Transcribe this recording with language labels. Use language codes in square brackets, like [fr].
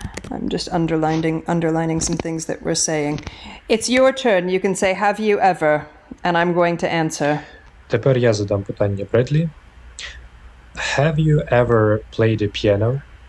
[en] I'm just underlining some things that we're saying. It's your turn. You can say, have you ever? And I'm going to answer. [uk] Тепер я задам питання Бредлі. [en] Have you ever played a piano?